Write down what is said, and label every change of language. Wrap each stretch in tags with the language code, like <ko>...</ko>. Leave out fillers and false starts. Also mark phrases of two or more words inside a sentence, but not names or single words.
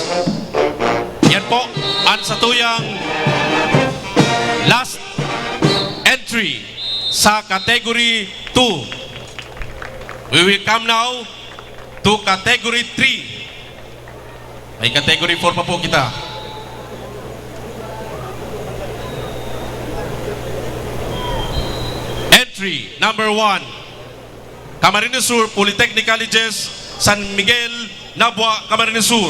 <bik>Yan po ang satuyang</bik> <en>last entry</en> <bik>sa Category 2.</bik> <en>We will come now to Category 3.</en> <bik>May Category 4 pa po kita. Entry number 1.</bik> <en>Camarines Sur Polytechnic Colleges, San Miguel, Nabua, Camarines Sur.</en>